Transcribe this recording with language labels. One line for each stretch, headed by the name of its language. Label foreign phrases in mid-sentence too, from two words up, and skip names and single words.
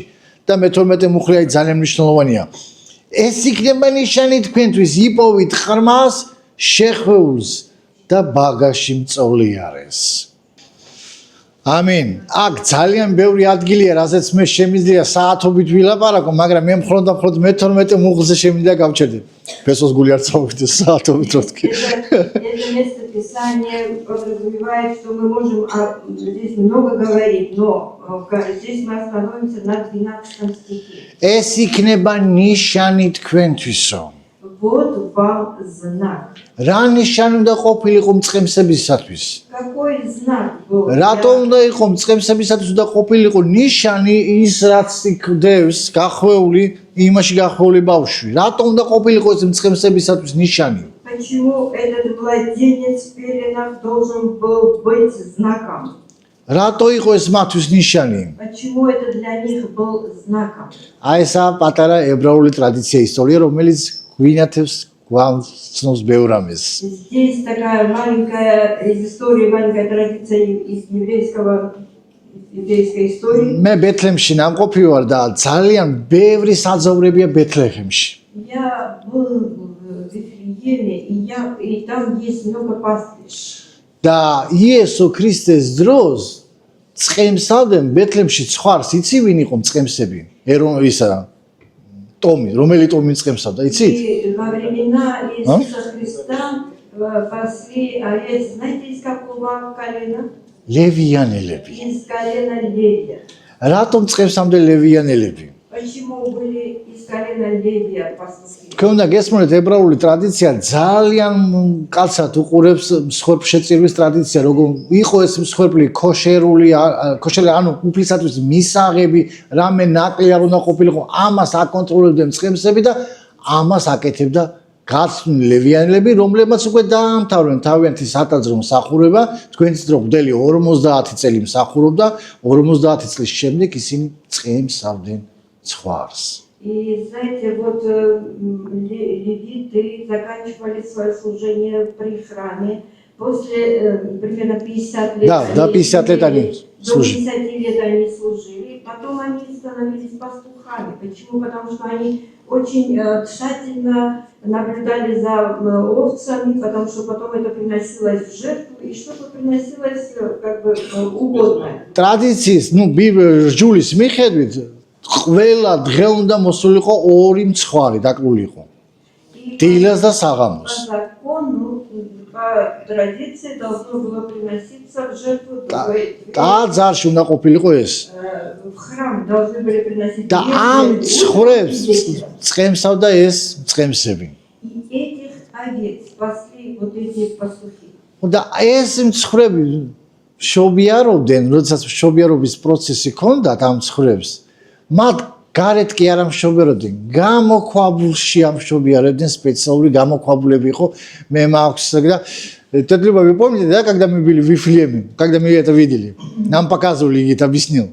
Georgian: და მე-12 მუხლი ძალიან მნიშვნელოვანია. ეს იქნება ნიშანი თქვენთვის, იპოვით ხრმას, შეხვეულს და ბაგაში მწოლიარეს. ამინ. აქ ძალიან ბევრი ადგილია, რასაც მე შემიძლია საათობით ვილაპარაკო, მაგრამ მე მხოლოდ მე-12 მუხლზე შემიძლია გავჩერდე. ფესოს გული არ წავიდეს საათობით როთქი.
Russian: Это место Писания подразумевает, что мы можем здесь много говорить, но здесь мы остановимся на 12 стихе.
Georgian: ეს იქნება ნიშანი თქვენთვისო.
Russian: Вот вам знак.
Georgian: რა ნიშანი უნდა ყოფილიყო მწყემსებისათვის?
Russian: Какой знак был?
Georgian: რატო უნდა იყო მწყემსებისათვის უნდა ყოფილიყო ნიშანი ის რაც იქდევს გახვეული იმაში გახვეული ბავშვი? რატო უნდა ყოფილიყო ეს მწყემსებისათვის ნიშანი?
Russian: Почему этот младенец в пеленах должен был быть знаком?
Georgian: რატო იყო ეს მათთვის ნიშანი?
Russian: Почему это для них был знаком?
Georgian: აი ესა პატარა ებრაული ტრადიცია ისტორია, რომელიც გვინათებს გვამცნობს ბევრ ამას.
Russian: Здесь такая маленькая из истории, маленькая традиция из еврейской истории.
Georgian: მე ბეთლემში ნამყოფი ვარ და ძალიან ბევრი საძოვრებია ბეთლეხემში.
Russian: Я был в Вифлееме, и там есть много пастбищ.
Georgian: და იესო ქრისტეს დროს წყემსავდნენ ბეთლემში ცხარს, იცი ვინ იყო წყემსები? ისა ტომი, რომელი ტომი წყემსავდა, იცით?
Russian: И во времена Иисуса Христа пасли овец, знаете, из какого колена?
Georgian: ლევიანელები.
Russian: Из колена Левия.
Georgian: რატომ წყემსავდნენ ლევიანელები?
Russian: Почему были из колена Левия пастухи?
Georgian: თქვენ უნდა გესმოდეთ, ებრაული ტრადიცია ძალიან კაცად უყურებს მსხვერპლშეწირვის ტრადიცია, როგორ იყო ეს მსხვერპლი ქოშერული, ანუ უფლისათვის მისაღები, რამე ნაკლი არ უნდა ყოფილიყო, ამას აკონტროლებდნენ წყემსები და ამას აკეთებდა გაცნული ლევიანელები, რომლებმაც უკვე დაამთავრებდნენ თავიანთი სატაძრო მსახურება, თქვენიც დრო გვდელი 50 წელი მსახურობდა, 50 წლის შემდეგ ისინი წყემსავდნენ ცხვარს.
Russian: И знаете, вот левиты заканчивали свое служение при храме. После примерно 50 лет, Да, 50 лет они служили. До 50 лет они служили. Потом они становились пастухами. Почему? Потому что они очень тщательно наблюдали за овцами, потому что потом это приносилось в жертву, и что-то приносилось как бы угодное.
Georgian: ტრადიციის, რჯულის მიხედვით, ყველა დღე უნდა მოსულიყო ორი მცხვარი დაკლულიყო. დილას და საღამოს.
Russian: По закону, по традиции должно было приноситься в жертву
Georgian: ტაძარში უნდა ყოფილიყო ეს.
Russian: в храм должны были приносить.
Georgian: და ამ მცხრებს წყემსავდა ეს მწყემსები.
Russian: И этих овец спасли вот эти пастухи.
Georgian: და ეს მცხრები შობიარობდნენ, როდესაც შობიარობის პროცესი ქონდათ ამ მცხრებს, მათ გარეთ კი არ ამშობიარებდნენ, გამოქვაბულში ამშობიარებდნენ, специალური გამოქვაბულები იყო, მე მაქვს და
Russian: тогда вы помните, да, когда мы были в Вифлееме, когда мы это видели, нам показывали это объяснил.